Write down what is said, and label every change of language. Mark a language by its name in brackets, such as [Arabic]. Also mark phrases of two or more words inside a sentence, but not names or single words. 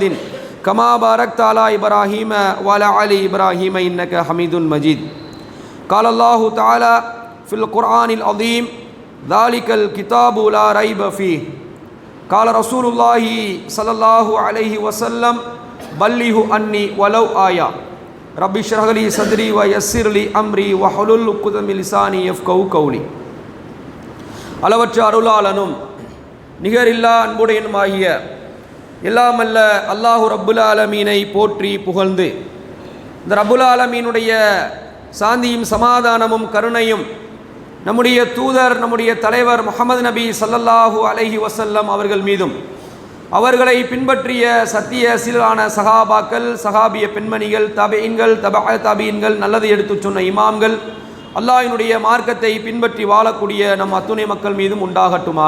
[Arabic] كما باركت على إبراهيم وعلى آل إبراهيم إنك حميد مجيد قال الله تعالى في القرآن العظيم ذلك الكتاب لا ريب فيه قال رسول الله صلى الله عليه وسلم بلغ عني ولو آية ربي اشرح لي صدري ويسر لي أمري واحلل عقدة من لساني يفقهوا قولي [Tamil] அளவற்ற அருளாளனும் நிகரில்லா அன்புடையனுமாகிய எல்லாமல்ல [Arabic] الله رب العالمين [Tamil] போற்றி புகழ்ந்து இந்த ரப்புல் ஆலமீனுடைய சாந்தியும் சமாதானமும் கருணையும் நம்முடைய தூதர் நம்முடைய தலைவர் முஹம்மது நபி [Arabic] صلى الله عليه وسلم [Tamil] அவர்கள் மீதும் அவர்களை பின்பற்றிய சத்திய சீலான சஹாபாக்கள் சஹாபிய பெண்மணிகள் தபீன்கள் தபீன்கள் நல்லதை எடுத்துச் சொன்ன இமாம்கள் அல்லாஹ்வினுடைய மார்க்கத்தை பின்பற்றி வாழக்கூடிய நம் அத்துணை மக்கள் மீதும் உண்டாகட்டுமாக.